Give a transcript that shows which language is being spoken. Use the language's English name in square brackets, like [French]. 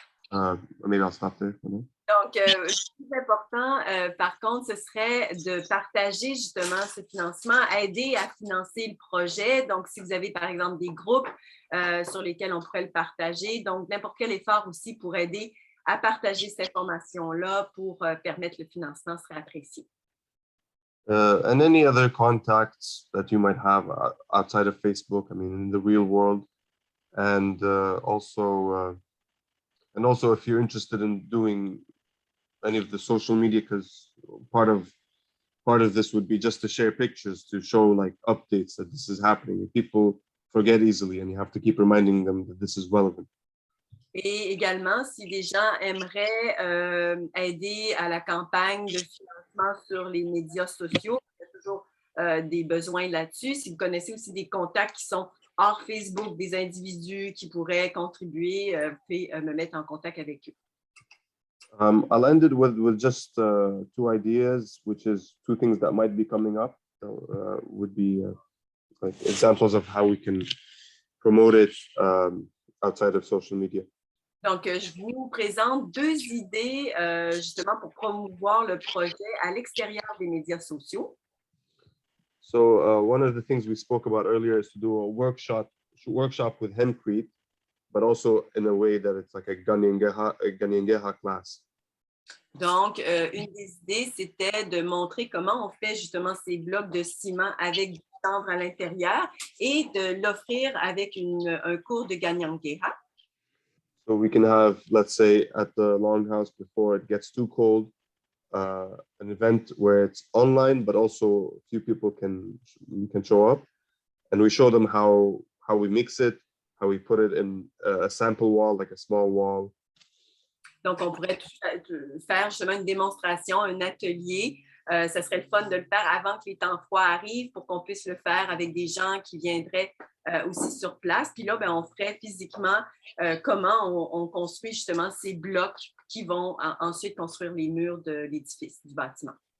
[English] Maybe I'll stop there. [French] Donc, le plus important, par contre, ce serait de partager justement ce financement, aider à financer le projet. Donc, si vous avez, par exemple, des groupes sur lesquels on pourrait le partager, donc n'importe quel effort aussi pour aider à partager cette information-là pour permettre le financement serait apprécié. [English] And any other contacts that you might have outside of Facebook, I mean, in the real world, and also if you're interested in doing any of the social media, because part of this would be just to share pictures to show like updates that this is happening. People forget easily, and you have to keep reminding them that this is relevant. [French] Et également, si des gens aimeraient aider à la campagne de financement sur les médias sociaux, il y a toujours des besoins là-dessus. Si vous connaissez aussi des contacts qui sont hors Facebook, des individus qui pourraient contribuer, vous pouvez me mettre en contact avec eux. [English] I'll end it with just two ideas, which is two things that might be coming up. Would be like examples of how we can promote it outside of social media. [French] Donc, je vous présente deux idées justement pour promouvoir le projet à l'extérieur des médias sociaux. [English] So one of the things we spoke about earlier is to do a workshop with Hempcrete, but also in a way that it's like a Ganyengeha class. [French] Donc, une des idées, c'était de montrer comment on fait justement ces blocs de ciment avec du chanvre à l'intérieur et de l'offrir avec un cours de Ganyengeha. [English] So we can have, let's say, at the Longhouse before it gets too cold, an event where it's online, but also a few people can show up, and we show them how we mix it, how we put it in a sample wall, like a small wall. [French] Donc, on pourrait faire justement une démonstration, un atelier. Ça serait le fun de le faire avant que les temps froids arrivent pour qu'on puisse le faire avec des gens qui viendraient aussi sur place. Puis là, on ferait physiquement comment on construit justement ces blocs qui vont ensuite construire les murs de l'édifice, du bâtiment.